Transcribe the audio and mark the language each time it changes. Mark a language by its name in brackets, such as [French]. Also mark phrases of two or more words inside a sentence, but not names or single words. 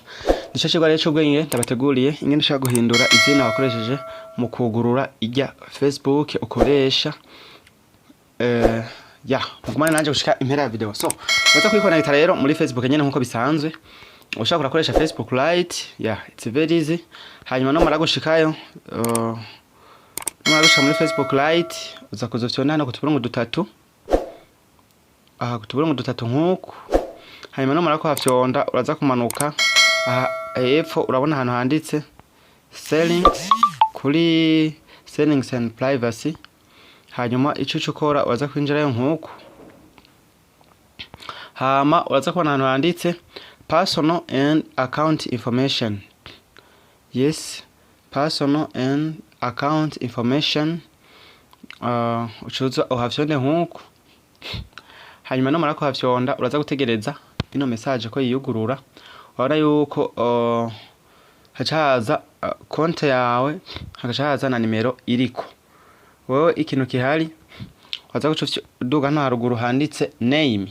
[Rundi] Nico cyo rero cy'ubwenge ndabateguriye ingene ushobora guhindura izina wakoresheje mu kugurura ijya Facebook ukoresha. Ya, mugumane nanje gushika impera ya video. So, baza kwikonekta rero muri Facebook nyene nkuko bisanzwe. Ushaka kurakoresha Facebook Lite, [English] yeah, it's very easy. [Rundi] Hanyuma no mara gushikayo, no muri Facebook Lite, uza kuzofyona hano kutuburungu dutatu. Aha kutuburungu dutatu nkuko. Hanyuma no mara kuhafyonda uraza kumanuka. Aha hepfo urabona hano handitse settings kuri [English] settings and privacy. [Rundi] Hanyuma ico ukora uraza kwinjirayo nkuko. Hama uraza kubona hano handitse [English] personal and account information. Yes, personal and account information. [Rundi] Ucuza uhafyonde nkuko. Hanyuma no marako hafyonda uraza gutegereza ino message ko yiyugurura. Urabona yuko hacaza konti yawe, hagacaza na nimero iriko. Wewe ikintu kihari waza guduga no haruguru handitse name.